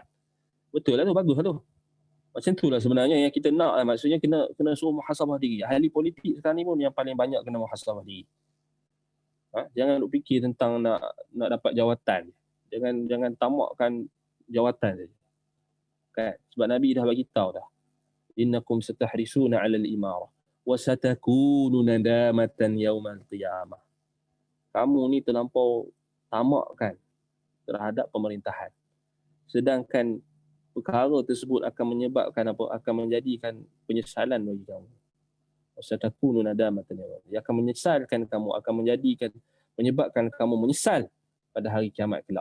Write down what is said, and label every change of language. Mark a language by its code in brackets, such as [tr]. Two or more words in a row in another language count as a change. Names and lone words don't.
[ms] Betul lah tu, bagus lah tu. Macam tu lah sebenarnya yang kita nak, maksudnya kena suruh muhasabah diri. Ahli politik sekarang ni pun yang paling banyak kena muhasabah diri. Jangan duk fikir tentang nak dapat jawatan. Jangan tamakkan jawatan saja. Kan? Sebab Nabi dah bagi tahu dah. [ar] إنكم ستحرصون على الإمارة وستكون ندامة يوم القيامة. [ms] Kamu ni terlampau tamakkan terhadap pemerintahan. Sedangkan perkara tersebut akan menyebabkan apa? Akan menjadikan penyesalan bagi kamu. [ar] ستكون ندامة يوم. [ms] Ia akan menyesalkan kamu, akan menyebabkan kamu menyesal pada hari kiamat kelak.